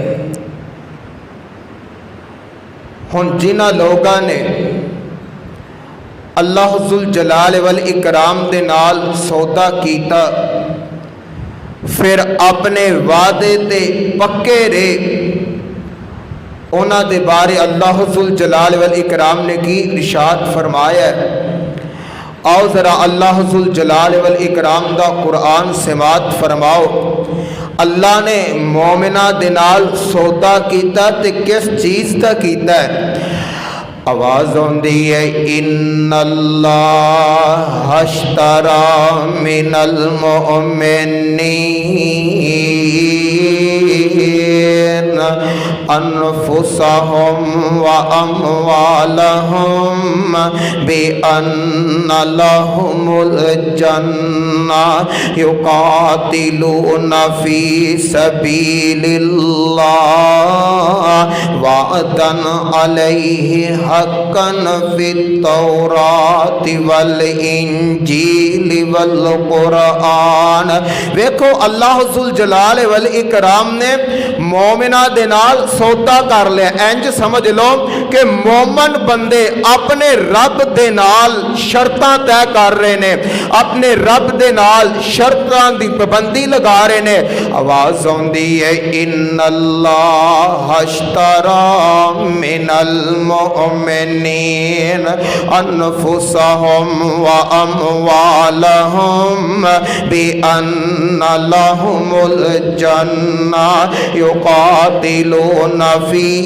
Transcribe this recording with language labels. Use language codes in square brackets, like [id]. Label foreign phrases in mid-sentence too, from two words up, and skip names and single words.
[pa] ہݨ جنہاں لوکاں نے اللہ [ar] ذو الجلال والإكرام [pa] دے نال سودا کیتا، فیر اپنے وعدے تے پکے رہے، انہاں دے بارے اللہ [ar] ذو الجلال والإكرام [pa] نے کی ارشاد فرمایا. آؤ ذرا اللہ [ar] ذو الجلال والإكرام [pa] دا قرآن سماعت فرماؤ. اللہ نے مومناں دے نال سودا کیتا تے کس چیز دا کیتا ہے? آواز آؤندی ہے, [ar] إن الله اشترى من المؤمنين أنفسهم و أموالهم بأن لهم الجنة يقاتلون في سبيل الله وعدا عليه حقا في التوراة والإنجيل والقرآن. [pa] دیکھو اللہ [ar] ذو الجلال والإكرام [pa] نے مومناں دے نال سودا کر لیا. انج سمجھ لو کہ مومن بندے اپنے رب دے نال شرطاں طے کر رہے نے، اپنے رب دے نال شرطاں دی پابندی لگا رہے نے. آواز آؤندی ہے, [ar] إن الله اشترى من المؤمنين أنفسهم وأموالهم بأن لهم الجنة يقاتلون في